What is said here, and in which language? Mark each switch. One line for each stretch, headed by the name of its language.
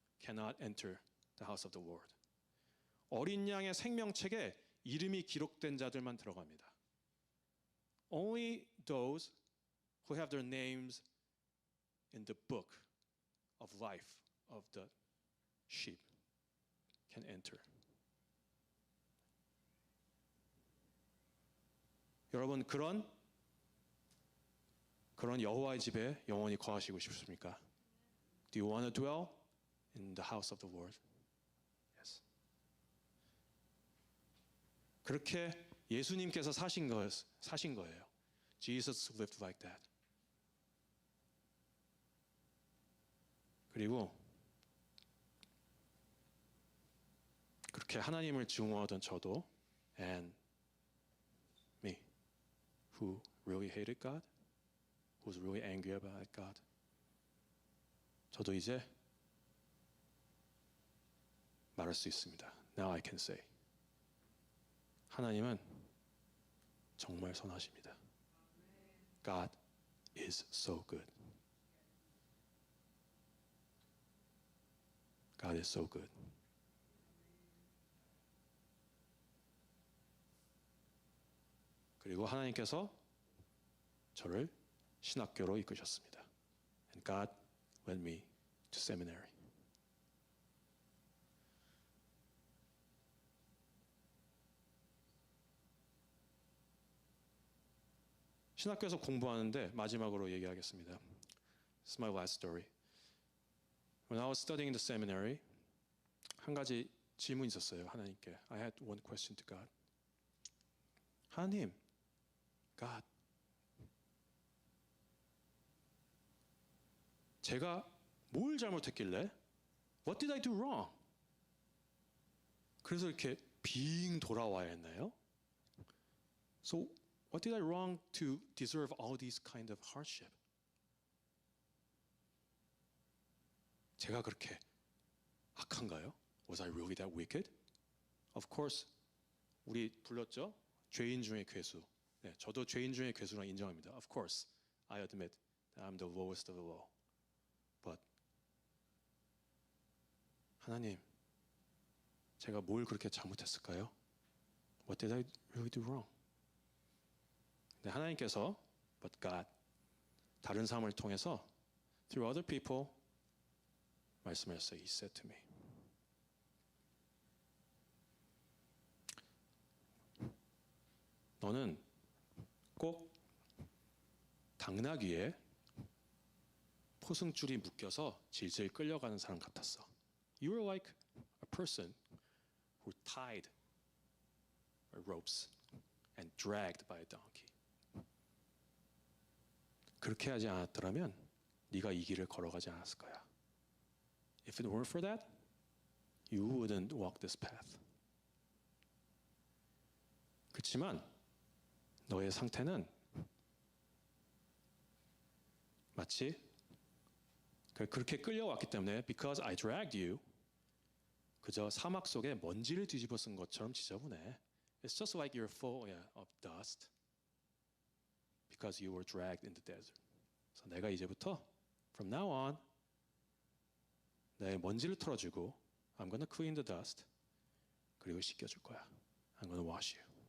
English: cannot enter the house of the Lord.
Korean: 어린 양의 생명책에 이름이 기록된 자들만 들어갑니다.
English: Only those who have their names in the book of life of the sheep can enter.
Korean: 여러분 그런 여호와의 집에 영원히 거하시고 싶습니까?
English: Do you want to dwell in the house of the Lord? Yes.
Korean: 그렇게 예수님께서 사신 거예요.
English: Jesus lived like that.
Korean: 그리고 그렇게 하나님을 증오하던 저도
English: and me who really hated God, who was really angry about God.
Korean: 저도 이제 말할 수 있습니다.
English: Now I can say.
Korean: 하나님은 정말 선하십니다.
English: God is so good. God is so good.
Korean: 그리고 하나님께서 저를 신학교로 이끄셨습니다.
English: And God led me to seminary.
Korean: 신학교에서 공부하는데 마지막으로 얘기하겠습니다.
English: This is my last story. When I was studying in the seminary,
Korean: 한 가지 질문이 있었어요. 하나님께.
English: I had one question to God.
Korean: 하나님, God, 제가 뭘 잘못했길래?
English: What did I do wrong?
Korean: 그래서 이렇게 빙 돌아와야 했나요?
English: So, what did I wrong to deserve all these kind of hardship?
Korean: 제가 그렇게 악한가요?
English: Was I really that wicked? Of course,
Korean: 우리 불렀죠? 죄인 중의 괴수. 네, 저도 죄인 중의 괴수라 인정합니다.
English: Of course, I admit that I'm the lowest of the low.
Korean: But 하나님, 제가 뭘 그렇게 잘못했을까요?
English: What did I really do wrong?
Korean: 네, 하나님께서
English: But God,
Korean: 다른 사람을 통해서
English: through other people
Korean: 말씀하셨어요.
English: He said to me.
Korean: 너는 꼭 당나귀에 포승줄이 묶여서 질질 끌려가는 사람 같았어.
English: You were like a person who tied ropes and dragged by a donkey.
Korean: 그렇게 하지 않았더라면 네가 이 길을 걸어가지 않았을 거야.
English: If it weren't for that, you wouldn't walk this path.
Korean: 그렇지만 너의 상태는 마치 그렇게 끌려왔기 때문에
English: because I dragged you
Korean: 그저 사막 속에 먼지를 뒤집어 쓴 것처럼 지저분해.
English: It's just like you're full of dust because you were dragged in the desert.
Korean: 그래서 내가 이제부터
English: from now on
Korean: 내 먼지를 털어주고
English: I'm gonna clean the dust
Korean: 그리고 씻겨줄 거야.
English: I'm gonna wash you.